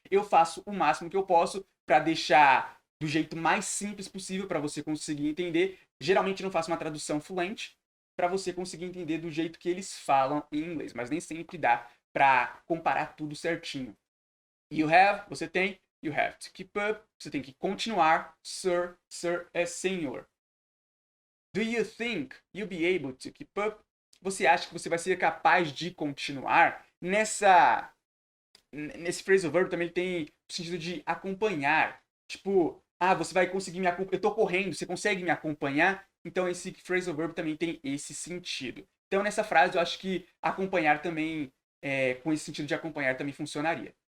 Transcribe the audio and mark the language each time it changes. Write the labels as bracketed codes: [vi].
[pt] Eu faço o máximo que eu posso para deixar do jeito mais simples possível para você conseguir entender. Geralmente não faço uma tradução fluente para você conseguir entender do jeito que eles falam em inglês, mas nem sempre dá para comparar tudo certinho. [en] You have, [pt] você tem. [en] You have to keep up, [pt] você tem que continuar. Sir, sir é senhor. [en] Do you think you'll be able to keep up? [pt] Você acha que você vai ser capaz de continuar? Nesse phrasal verb também tem o sentido de acompanhar. Tipo, você vai conseguir me acompanhar. Eu tô correndo, você consegue me acompanhar? Então esse phrasal verb também tem esse sentido. Então nessa frase eu acho que acompanhar também, com esse sentido de acompanhar, também funcionaria.